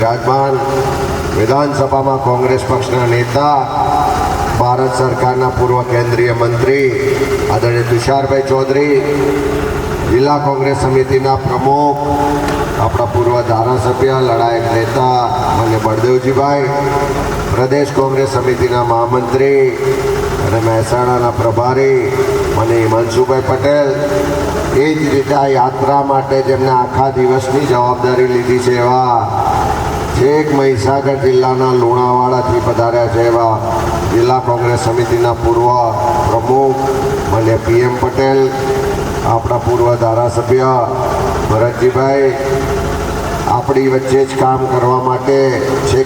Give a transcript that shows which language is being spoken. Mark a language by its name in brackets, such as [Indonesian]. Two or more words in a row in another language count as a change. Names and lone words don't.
[Gujarati] વિરાજમાન વિધાનસભામાં કોંગ્રેસ પક્ષના નેતા ભારત સરકારના પૂર્વ કેન્દ્રીય મંત્રી આદરણીય તુષારભાઈ ચૌધરી, જિલ્લા કોંગ્રેસ સમિતિના પ્રમુખ આપણા પૂર્વ ધારાસભ્ય લડાયક નેતા માન્ય બળદેવજી ભાઈ, પ્રદેશ કોંગ્રેસ સમિતિના મહામંત્રી અને મહેસાણાના પ્રભારી મને હિમાંશુભાઈ પટેલ, એ જ રીતે આ યાત્રા માટે જેમને આખા દિવસની જવાબદારી લીધી છે એવા છેક મહીસાગર જિલ્લાના લુણાવાડાથી પધાર્યા છે એવા જિલ્લા કોંગ્રેસ સમિતિના પૂર્વ પ્રમુખ મને PM પટેલ, આપણા પૂર્વ ધારાસભ્ય ભરતજીભાઈ, આપણી વચ્ચે જ કામ કરવા માટે છેક